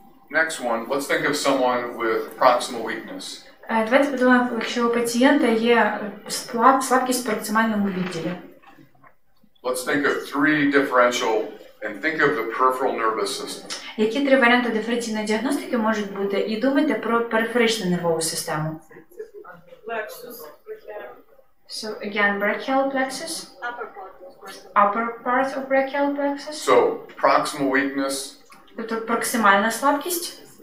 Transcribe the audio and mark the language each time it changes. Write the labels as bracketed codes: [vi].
[en] Next one, let's think of someone with proximal weakness. [uk] Давайте подумаємо, якщо у пацієнта є слабкість в проксимальному відділі. [en] Let's think of three differential and think of the peripheral nervous system. [uk] Які три варіанти диференційної діагностики можуть бути? І думайте про периферичну нервову систему. [en] So again, brachial plexus. Upper part of brachial plexus. So proximal weakness. [uk] Тобто проксимальна слабкість.